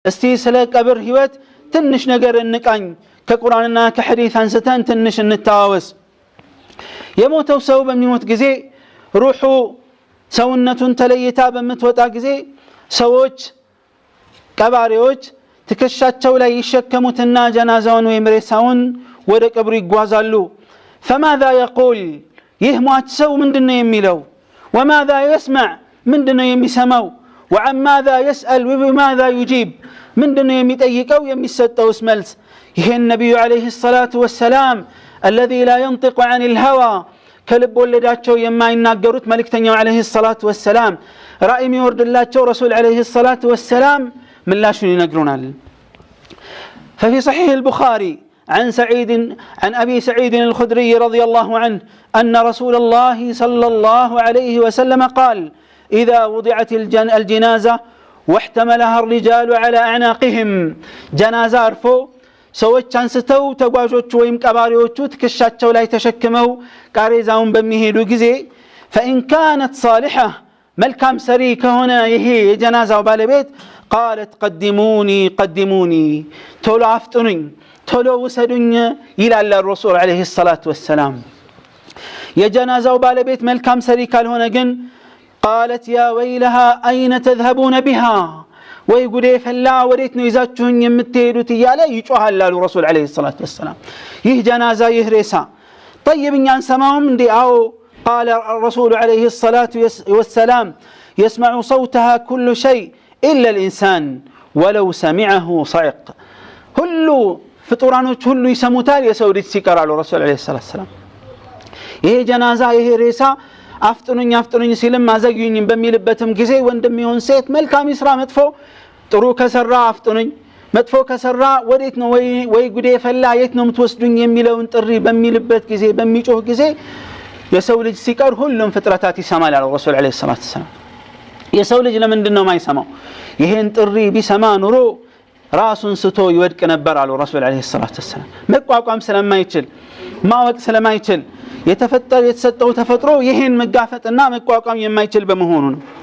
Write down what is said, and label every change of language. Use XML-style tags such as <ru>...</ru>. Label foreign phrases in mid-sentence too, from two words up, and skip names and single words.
<am>استي سلا قبر هيوت تنش ነገር እንቃኝ ከቁርአንና ከሐዲስ አንስተን ትንሽ እንታዋወስ የሞተው ሰው በሚሞት ጊዜ ሩሑ ሰውነቱን ተለይታ በመትወጣ ጊዜ ሰዎች ቀባሪዎች ትከሻቸው ላይ ይሸከሙትና ጀናዛውን ወይም ሬሳውን ወደ ቀብሩ ይጓዛሉ</am> <ar>فماذا يقول</ar> <am>ይህ ሟች ሰው ምንድነው የሚለው</am> <ar>وماذا يسمع</ar> <am>ምንድነው የሚሰማው</am> <ar>وعن ماذا يسأل وبماذا يجيب</ar> <am>ምንድነው የሚጠይቀው የሚሰጠውስ መልስ ይሄ ነብዩ</am> <ar>عليه الصلاة والسلام الذي لا ينطق عن الهوى</ar> <am>ከልብ ወለዳቸው የማይናገሩት መልእክተኛው</am> <ar>عليه الصلاة والسلام</ar> <am>ራእይ የሚወርድላቸው ረሱል</am> <ar>عليه الصلاة والسلام</ar> <am>ምላሹን ይነግሩናል</am> <ar>ففي صحيح البخاري عن أبي سعيد الخدري رضي الله عنه أن رسول الله صلى الله عليه وسلم قال إذا وضعت الجنازة واحتملها الرجال على أعناقهم جنازة عرفوا</ar> <am>ሰዎች አንስተው ተጓዦቹ ወይም ቀባሪዎቹ ትከሻቸው ላይ ተሸክመው ቃሬዛውን በሚሄዱ ጊዜ</am> <ar>فإن كانت صالحة</ar> <am>መልካም ሰሪ ከሆነ ይሄ የጀናዛው ባለቤት</am> <ar>قالت</ar> <am>قدموني ቶሎ አፍጥኑኝ ቶሎ ወሰዱኝ ይላል ረሱል</am> <ar>عليه الصلاة والسلام</ar> <am>የጀናዛው ባለቤት መልካም ሰሪ ካልሆነ ግን</am> <ar>قالت يا ويلها أين تذهبون بها</ar> <am>ወይ ጉዴ ፈላ ወዴት ነው ይዛችሁኝ የምትሄዱት እያለ ይጮሃል አሉ ረሱል</am> <ar>عليه الصلاة والسلام</ar> <am>ይህ ጀናዛ ይህ ሬሳ طيب እኛን ሰማውም እንዴ አዎ</am> <ar>قال الرسول عليه الصلاة والسلام يسمع صوتها كل شيء إلا الإنسان ولو سمعه صعق</ar> <am>ሁሉ ፍጡራኖች ሁሉ ይሰሙታል የሰው ልጅ ሲቀር አሉ</am> <ar>ረሱል عليه الصلاة</ar> <am>ወሰላም ይሄ ጀናዛ ይሄ ሬሳ አፍጥኑኝ ሲልም አዘግዩኝ በሚልበትም ጊዜ ወንድም ይሁን ሴት መልካም ይስራ መጥፎ ጥሩ ከሰራ አፍጥኑኝ መጥፎ ከሰራ ወዴት ነው ወይ ጉዴ ፈላ የት ነው የምትወስዱኝ የሚለውን ጥሪ በሚልበት ጊዜ በሚጮህ ጊዜ የሰው ልጅ ሲቀር ሁሉም ፍጥረታት ይሰማል አሉ ረሱል</am> <ar>عليه الصلاة والسلام</ar> <am>የሰው ልጅ ለምንድን ነው የማይሰማው ይሄን ጥሪ ቢሰማ ኑሮ ራሱን ስቶ ይወድቅ ነበር አሉ ረሱል</am> <ar>عليه الصلاة والسلام</ar> <am>መቋቋም ስለማይችል ማወቅ ስለማይችል የተሰጠው ተፈጥሮ ይሄን መጋፈጥና መቋቋም የማይችል በመሆኑ ነው</am>